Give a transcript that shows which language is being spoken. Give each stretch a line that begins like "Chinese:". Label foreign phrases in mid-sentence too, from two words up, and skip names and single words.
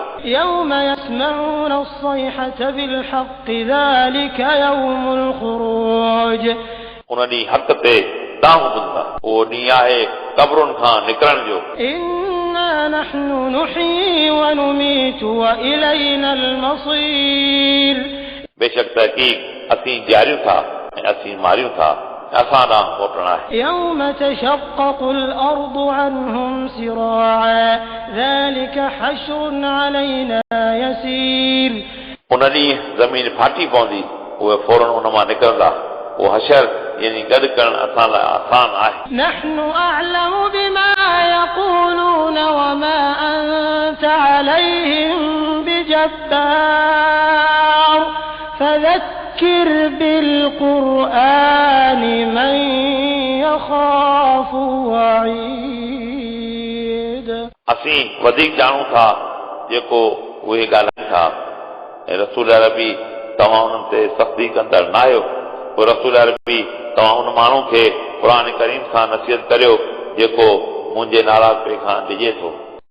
Arabic: يوم يسمعون الصيحة بالحق ذلك يوم الخروج
Sindhi: उन ॾींहुं हक़ ते दाऊं ॿुधंदा उहो ॾींहुं आहे क़बरुनि खां निकिरण जो
Arabic: إنا نحن نحيي ونميت وإلينا المصير
Sindhi: बेशक तहक़ीक़ असीं ॾियारियूं था ऐं असीं मारियूं था असां ॾांहुं मोटणु आहे
Arabic: يوم تشقق الأرض عنهم سراعا ذلك حشر علينا يسير
Sindhi: उन ॾींहुं ज़मीन फाटी पवंदी उहे फौरन उन मां निकिरंदा उहो हशर यानी गॾु करणु असां लाइ आसान आहे
Arabic: نحن أعلم بما يقولون وما أنت عليهم بجبار فذكر بالقرآن من يخاف وعيد
Sindhi: असीं वधीक ॼाणूं था जेको उहे ॻाल्हाइनि था ऐं रसूल अरबी तव्हां उन्हनि ते सख़्ती कंदड़ न आहियो पोइ रसूल अरबी तव्हां उन माण्हू खे क़ुर करीम सां नसीहत करियो जेको मुंहिंजे नाराज़ पे खां डिॼे थो